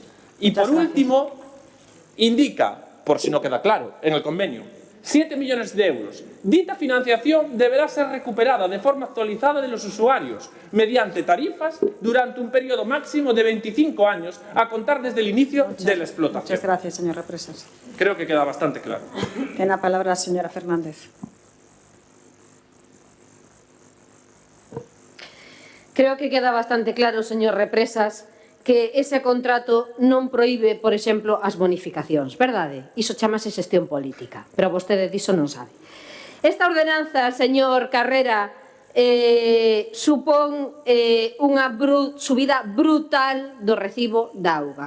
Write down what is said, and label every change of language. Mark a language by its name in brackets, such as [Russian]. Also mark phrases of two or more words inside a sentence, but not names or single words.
[Spanish] Y por último, indica, por si no queda claro, en el convenio, 7 millones de euros. Dita financiación deberá ser recuperada de forma actualizada de los usuarios mediante tarifas durante un periodo máximo de 25 años a contar desde el inicio de la explotación. Muchas gracias, señor Represas. Creo que queda bastante claro. Tiene la palabra la señora Fernández. Creo que queda bastante claro, [Galician] señor Represas, que ese contrato non proíbe, por exemplo, as bonificacións, verdade? Iso chamase xestión política, pero vostede diso non sabe. Esta ordenanza, señor Carrera, supón unha subida brutal do recibo da auga.